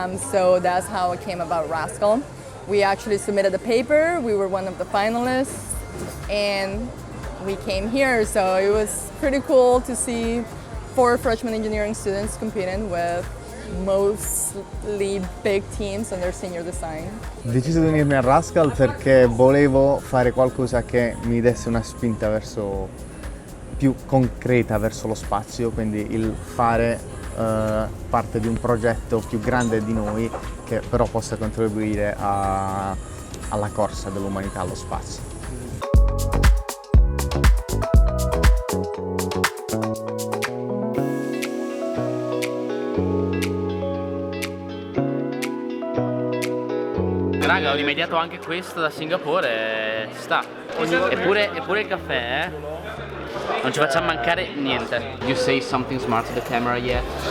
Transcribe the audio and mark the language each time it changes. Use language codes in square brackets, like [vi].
[en] So that's how it came about Rascal. We actually submitted a paper, we were one of the finalists, and we came here. So it was pretty cool to see 4 freshman engineering students competing with mostly big teams on their senior design. [it] Ho deciso di unirmi a Rascal perché volevo fare qualcosa che mi desse una spinta verso più concreta verso lo spazio, quindi il fare parte di un progetto più grande di noi che però possa contribuire alla corsa dell'umanità allo spazio. Raga, ho rimediato anche questo da Singapore e ci sta. Eppure il caffè, non ci facciamo mancare niente. [en] You say something smart to the camera yet?